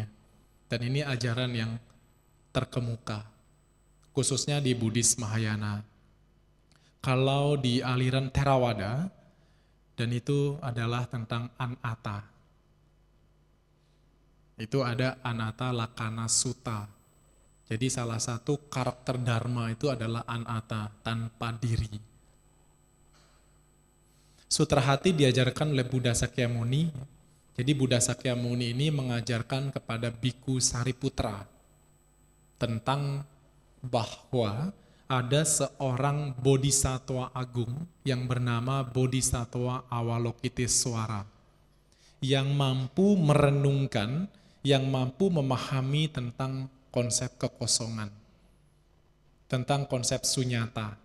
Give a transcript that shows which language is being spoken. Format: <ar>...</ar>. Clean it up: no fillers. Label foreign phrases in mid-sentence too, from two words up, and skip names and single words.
<id>Dan ini ajaran yang terkemuka, khususnya di Buddhis Mahayana. Kalau di aliran Theravada, dan itu adalah tentang anatta. Itu ada</id> <pi>anatta lakkhana sutta.</pi> <id>Jadi salah satu karakter dharma itu adalah anatta, tanpa diri. Sutra Hati diajarkan oleh Buddha Sakyamuni. Jadi Buddha Sakyamuni ini mengajarkan kepada Biku Sariputra tentang bahwa ada seorang bodhisattva agung yang bernama Bodhisattva Avalokitesvara yang mampu merenungkan, yang mampu memahami tentang konsep kekosongan, tentang konsep sunyata.</id>